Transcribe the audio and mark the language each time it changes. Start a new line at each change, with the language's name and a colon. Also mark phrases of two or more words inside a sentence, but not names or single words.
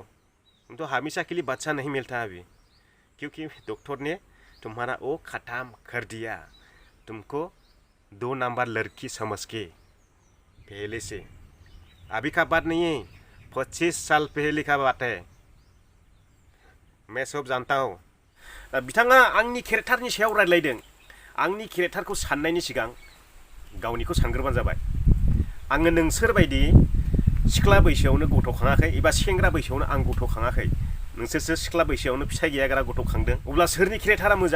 Hindi: तुम तो हमेशा के लिए बच्चा नहीं मिलता अभी, क्योंकि डॉक्टर ने तुम्हारा वो ख़त्म कर दिया। तुमको 2 नंबर लड़की समझ के पहले से। अभी का बात नहीं है, 25 साल पहले का बात है। मैं सब जानता हूँ।
Bodo: बिथाङा आंनि केरेक्टारनि सायाव रायलायदों। आंनि केरेक्टारखौ साननायनि सिगां गावनिखौ सानग्रोबानो जाबाय। आङो नोंसोर बायदि सिख्ला बैसोआवनो गथ' खाङाखै एबा सेंग्रा बैसोआवनो आं गथ' खाङाखै। नोंसोरसो सिख्ला बैसोआवनो फिसाय गैयाग्रा गथ' खांदों। अब्ला सोरनि केरेक्टारा मोजां?